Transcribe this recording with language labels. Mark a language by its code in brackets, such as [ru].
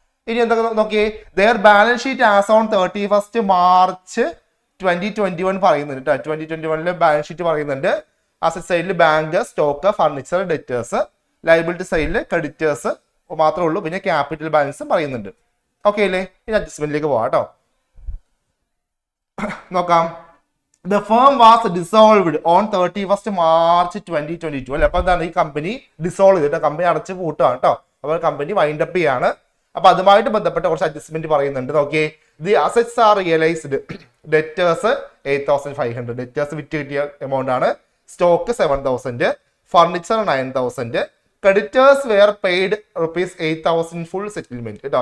[ml] ഇനി എന്തൊക്കെ നോക്കിയേ, [en] their balance sheet as on 31st March 2021 [ml] പറയുന്നുണ്ട് കേട്ടോ. 2021 ബാലൻസ് ഷീറ്റ് പറയുന്നുണ്ട്. അസറ്റ് സൈഡിൽ bank, stock, furniture, debtors. Liability സൈഡിൽ ക്രെഡിറ്റേഴ്സ് മാത്രമേ ഉള്ളൂ. പിന്നെ ക്യാപിറ്റൽ ബാലൻസ് പറയുന്നുണ്ട്. ഓക്കെ അല്ലേ? ഇനി അഡ്ജസ്റ്റ്മെന്റിലേക്ക് പോവാം കേട്ടോ. നോക്കാം. [en] The firm was dissolved on 31st March 2022 അല്ലെ? [ml] അപ്പൊ എന്താണ്? ഈ കമ്പനി ഡിസോൾവ് ചെയ്തിട്ട് കമ്പനി അടച്ച് പൂട്ടുകയാണ് കേട്ടോ. അപ്പൊ കമ്പനി വൈൻഡ് അപ്പ് ചെയ്യാണ്. അപ്പൊ അതുമായിട്ട് ബന്ധപ്പെട്ട കുറച്ച് അഡ്ജസ്റ്റ്മെന്റ് പറയുന്നുണ്ട്. നോക്കിയേ, [en] The assets are realised. [ml] Debtors 8,500, debtors വിറ്റ് കിട്ടിയ എമൗണ്ട് ആണ്. [en] Stock 7,000, furniture 9,000. Creditors were paid ₹8,000 full settlement കേട്ടോ.